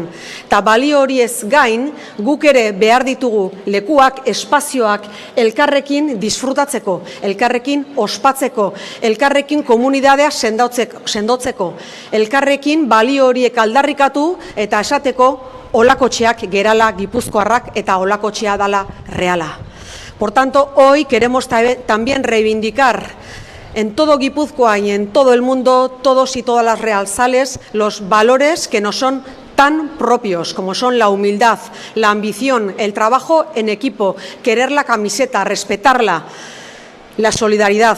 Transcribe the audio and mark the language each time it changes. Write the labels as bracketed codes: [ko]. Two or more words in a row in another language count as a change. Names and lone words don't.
[eu] Eta balio horiez gain, guk ere behar ditugu lekuak, espazioak, elkarrekin disfrutatzeko, elkarrekin ospatzeko, elkarrekin komunidadea sendotzeko, elkarrekin balio horiek aldarrikatu eta esateko olakotxeak gerala gipuzkoarrak eta olakotxea dala reala. [es] Por tanto, hoy queremos también reivindicar en todo Guipúzcoa y en todo el mundo, todos y todas las realzales, los valores que nos son tan propios, como son la humildad, la ambición, el trabajo en equipo, querer la camiseta, respetarla, la solidaridad.